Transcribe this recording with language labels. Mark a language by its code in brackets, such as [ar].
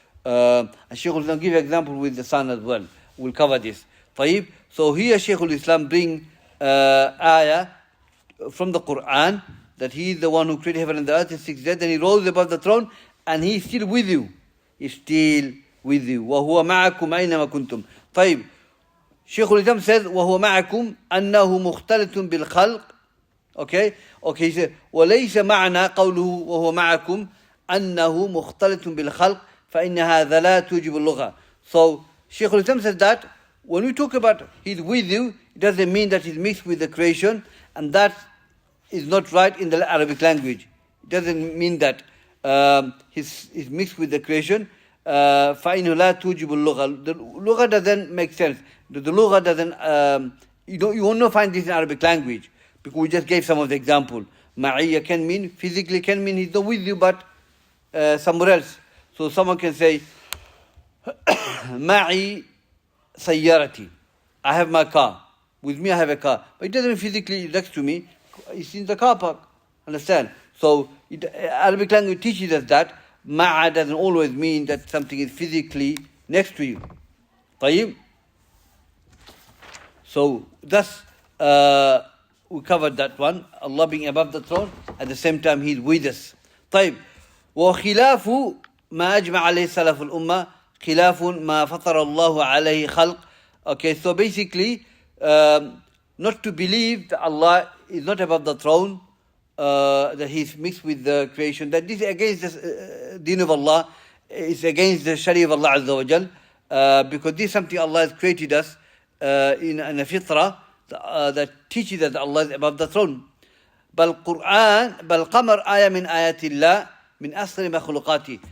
[en] And Shaykhul Islam give example with the sun as well. We'll cover this. [ar] طيب. [en] So here Shaykhul Islam bring ayah from the Quran, that He is the one who created heaven and the earth in 6 days, and He rose above the throne, and He is still with you. He's still with you. [ar] وَهُوَ مَعَكُمْ أَيْنَمَا كُنْتُمْ. طيب. [en] Shaykhul Islam says, [ar] وَهُوَ مَعَكُمْ أَنَّهُ مُخْتَلِطٌ بِالْخَلْقِ. [en] Okay? Okay, he said, [ar] وَلَيْسَ مَعْنَا قَوْلُهُ وَهُوَ مَعَكُمْ أَنَّهُ مُخْتَلِطٌ بِالْخَلْقِ فَإِنَّ هَذَا لَا تُوجِبُ اللُّغَةِ. [en] So, Shaykhul Islam says that when we talk about He's with you, it doesn't mean that He's mixed with the creation, and that is not right in the Arabic language. It doesn't mean that he's mixed with the creation. [ar] فَإِنَّهُ لَا تُوجِبُ اللُّغَةِ. [en] The lugha doesn't make sense. The lugha doesn't, you won't not find this in Arabic language, because we just gave some of the example. Ma'iyya can mean, physically can mean He's not with you, but somewhere else. So someone can say, [ar] Ma'i sayyarati. [en] I have my car. With me I have a car. But it doesn't mean physically next to me. It's in the car park. Understand? So Arabic language teaches us that ma'a doesn't always mean that something is physically next to you. [ar] طيب? [en] So thus we covered that one. Allah being above the throne, at the same time He's with us. [ar] طيب. وخلاف ما أجمع عليه سلف الأمة خلاف ما فطر الله عليه خلق. [en] Okay, so basically, not to believe that Allah is not above the throne, that He's mixed with the creation, that this is against the deen of Allah, is against the Sharia of Allah Azza wa Jal, because this is something Allah has created us in a fitrah that teaches that Allah is above the throne. [ar] بل قمر آية من آيات الله من أصغر مخلوقاته.